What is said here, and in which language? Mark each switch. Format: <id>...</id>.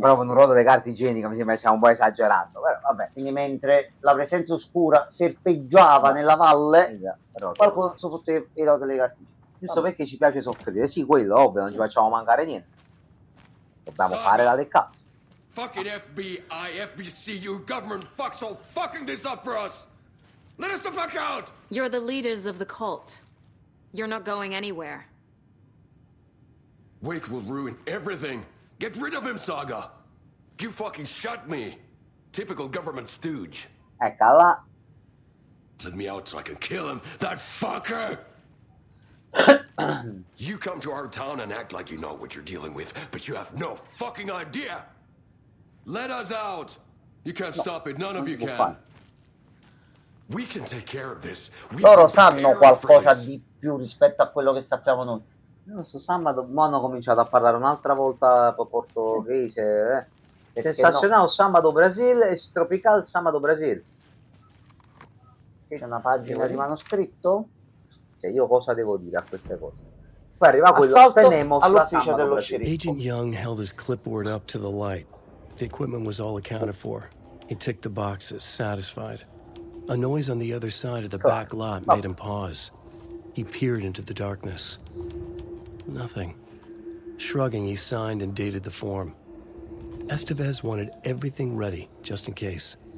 <it>Proprio un rotolo di carta igienica mi sembra stiamo un po' esagerando, però vabbè. Quindi mentre la presenza oscura serpeggiava nella valle, qualcuno soffotteva i rotoli di carta igienica. Giusto perché ci piace soffrire, sì, quello ovvio, non ci facciamo mancare niente. Dobbiamo fare la Lake House.</it> <en>Fucking FBI, FBC, you government fucks all fucking this up for us! Let us the fuck out! You're the leaders of the cult. You're not going anywhere. Wake will ruin everything. Get rid of him, Saga. You fucking shut me. Typical government stooge.</en> <it>Eccola.</it> <en>Let me out so I can kill him, that fucker! You come to our town and act like you know what you're dealing with, but you have no fucking idea. Let us out. You can't stop it. None of you can. We can take care of this.</en> <it>Loro sanno qualcosa di più rispetto a quello che sappiamo noi. Non so, sabato hanno cominciato a parlare un'altra volta portoghese. Sensazionale sabato Brasil e tropical sabato Brasil. C'è una pagina di manoscritto? Cioè, io cosa devo dire a queste cose? Poi arriva quello, tenemos all'ufficio dello sceriffo.</it> <en>Agent Young held his clipboard up to the light. The equipment was all accounted for. He ticked the boxes, satisfied. A noise on the other side of the back lot made him pause. He peered into the darkness. Nothing. Shrugging, he signed and dated the form. Estevez wanted everything ready, just in case.</en>